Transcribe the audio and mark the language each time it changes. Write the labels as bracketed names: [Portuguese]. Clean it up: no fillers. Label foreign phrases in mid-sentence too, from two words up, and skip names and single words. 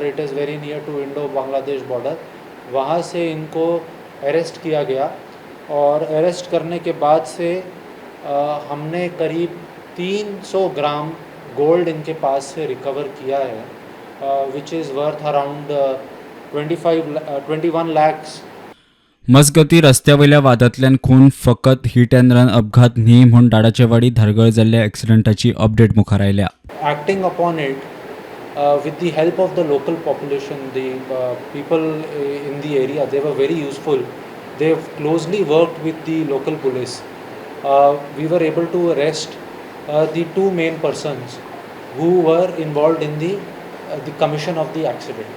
[English] It is very near to Indo Bangladesh border. [Hindi] वहाँ से इनको अरेस्ट किया गया और अरेस्ट करने के बाद से हमने करीब 300 [English] gram gold [Hindi] इनके पास से रिकवर किया है [English] which is worth around 21 lakhs. [Konkani] मजगती रस्त्यावयल्या वादांतल्यान खून फकत [English] hit and run [Konkani] अपघात न्ही म्हूण दाडाचेवाडी धारगळ जाल्ल्या एक्सिडंटाची अपडेट मुखार आयल्या। [English] Acting upon it with the help of the local population, the people in the area, they were very useful. They've closely worked with the local police. We were able to arrest the two main persons who were involved in the commission of the accident.